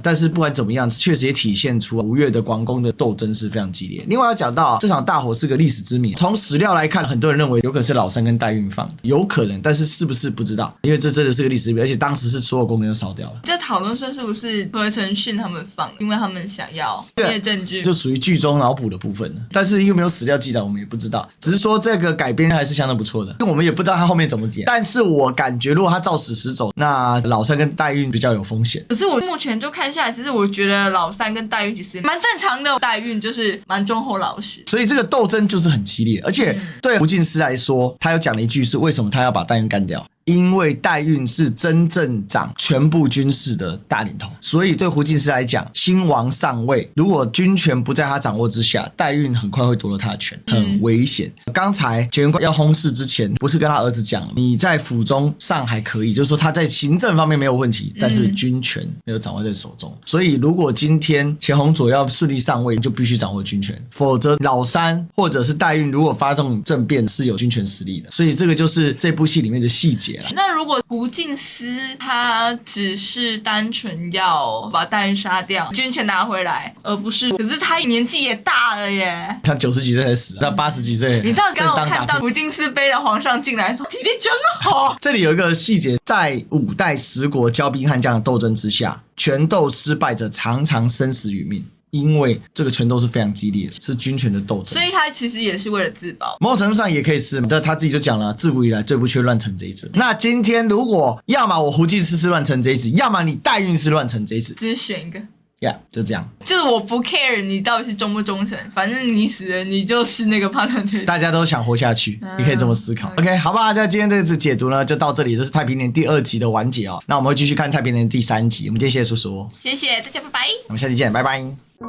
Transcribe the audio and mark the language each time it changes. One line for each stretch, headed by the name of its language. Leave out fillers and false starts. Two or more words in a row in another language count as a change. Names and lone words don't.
Chinese: 但是不管怎麼樣，確實也體現出吳越的廣攻的鬥爭是非常激烈。另外要講到這場大火是個歷史之謎，從史料來看，很多人認為有可能是老三跟代孕放，有可能，但是是不是不知道，因為這真的是個歷史謎，而且當時是所有宮殿都燒掉了。在討論說是不是何承訓他們放，因為他們想要这些證據，就屬於劇中腦補的部分了。但是又沒有史料記載，我們也不知道。只是說這個改編還是相當不錯的，我們也不知道他後面怎麼演。但是我感覺如果他照史實走，那老三跟代孕比較有風險。可是我目前就看下來，其實我覺得老三跟代孕其實蠻正常的，代孕就是蠻忠厚老實。所以這個鬥爭就是很激烈，而且對胡敬司來說，他有講了一句是為什麼他要把代孕幹掉。因為代孕是真正掌全部軍事的大領頭，所以對胡敬司來講，新王上位，如果軍權不在他掌握之下，代孕很快會奪了他的權，很危險。剛才前元冠要薨逝之前，不是跟他兒子講，你在府中上還可以，就是說他在行政方面沒有問題，但是軍權沒有掌握在手中。所以如果今天錢弘佐要順利上位，就必須掌握軍權，否則老三或者是代孕如果發動政變是有軍權實力的。所以這個就是這部戲裡面的細節。那如果胡敬司他只是單純要把代孕殺掉，軍權拿回來，而不是，可是他年紀也大了耶，他90幾歲才死，他80幾歲。你知道剛剛我看到胡敬司背着皇上進來說體力真好。這裡有一個細節，在五代十國驕兵悍將的鬥爭之下，權鬥失敗者常常生死與命。因為這個權鬥是非常激烈的，是軍權的鬥爭，所以他其實也是為了自保。某種程度上也可以是，但他自己就講了，自古以來最不缺亂臣賊子。那今天如果要麼我胡敬司是亂臣賊子，要麼你代孕是亂臣賊子，只選一個。呀、yeah, 就這樣，就是我不 care 你到底是忠不忠誠，反正你死了，你就是那個叛亂者。大家都想活下去，你可以這麼思考。OK， 好吧，那今天這次解讀呢就到這裡，這是太平年第2集的完結哦。那我們會繼續看太平年第3集。我們今天謝謝叔叔，謝謝大家，拜拜。我們下期見，拜拜。